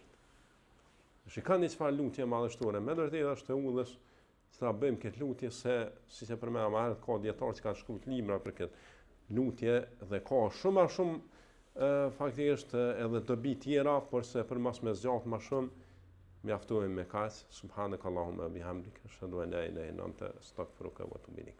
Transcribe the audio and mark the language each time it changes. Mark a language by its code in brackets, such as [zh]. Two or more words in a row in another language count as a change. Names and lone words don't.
[sq] Shikoni çfarë lutje madhështore, me të vërtetë është e udhës që ta bëjmë këtë lutje se siç e përmenda më herët ka dietar që kanë shkruar libra për këtë lutje dhe ka shumë faktikisht edhe dobi tjera, por se për mas me zgjat më shumë, mjaftohemi me kaq. [ar] سبحانك اللهم وبحمدك أشهد أن لا إله إلا أنت أستغفرك وأتوب إليك.